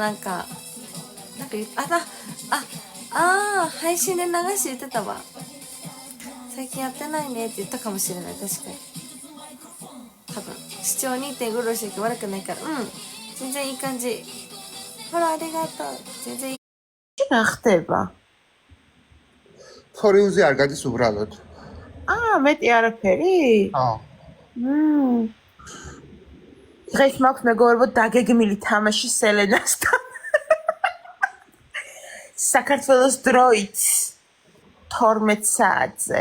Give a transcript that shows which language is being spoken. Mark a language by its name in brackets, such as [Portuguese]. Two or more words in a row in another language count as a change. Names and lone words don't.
[Japanese] なんか配信で流し言ってたわ。最近やってないねって言ったかもしれない。確かに多分視聴 2.5 ぐらいして悪くないから。全然いい感じ。ほら、ありがとう。全然いい。 [Georgian] რა ხდება? ფორიუზე არ გადის უბრალოდ. მეტი არაფერი? დღეს მაქვს მეგობრებო დაგეგმილი თამაში სელენასთან. საქართველოს დროით 12 საათზე.